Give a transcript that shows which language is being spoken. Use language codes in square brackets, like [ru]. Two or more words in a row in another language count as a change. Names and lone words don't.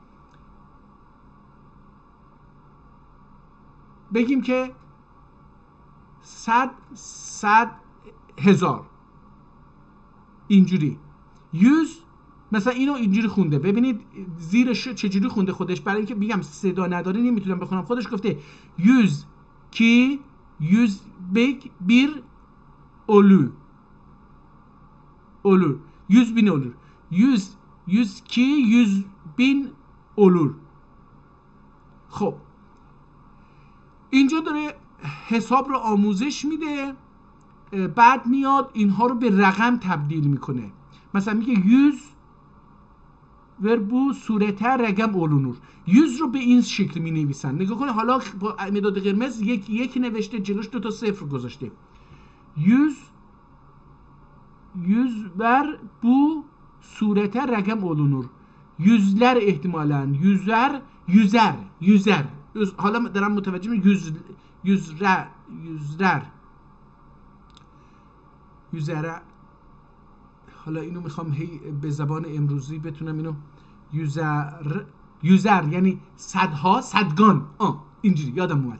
[fa] بگیم که 100,000 اینجوری، 100 مثلا اینو اینجوری خونده، ببینید زیرش چجوری خونده خودش، برای اینکه میگم صدا نداره نمیتونم بخونم. خودش گفته 100 [tr] ki 101 olur. 100.000 olur. 100 کی 100.000 olur. [fa] خب اینجا داره حساب رو آموزش میده، بعد میاد اینها رو به رقم تبدیل میکنه. مثلا میگه 100 و [tr] bu surete rakam olunur. [fa] 100 رو به این شکل می نویسن. نگاه کنه حالا با مداد قرمز یک نوشته، جلوش 2 تا صفر گذاشته. [tr] 100 بر bu surete رقم olunur. yüzler احتمالاً yüzer. [fa] حالا دارم متوجه میشم yüzler. حالا اینو میخوام به زبان امروزی بتونم اینو یوزر یعنی صدها، صدگان، اینجوری یادم اومد.